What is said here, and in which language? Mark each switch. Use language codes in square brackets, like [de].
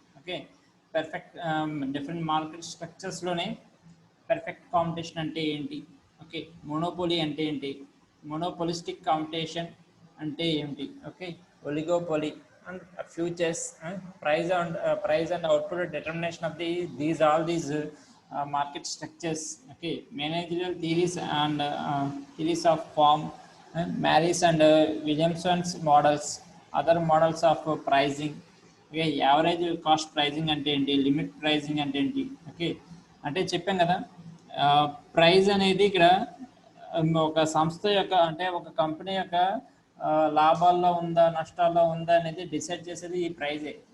[te] Okay, perfect different market స్ట్రక్చర్స్లోనే perfect competition అంటే ఏంటి, okay, monopoly అంటే ఏంటి, మోనోపోలిస్టిక్ కాంపిటీషన్ అంటే ఏంటి, okay, oligopoly and futures, price and output determination of [en] these all these market structures. Okay, managerial theories and theories of form, Maris and Williamson's models, other models of pricing. [te] Okay, average cost pricing అంటే ఏంటి, limit pricing అంటే ఏంటి. Okay, అంటే చెప్పాం కదా, praise అనేది ఇక్కడ ఒక సంస్థ యొక్క అంటే ఒక కంపెనీ యొక్క లాభాల్లో ఉందా నష్టాల్లో ఉందా అనేది డిసైడ్ చేసేది ఈ ప్రైజే.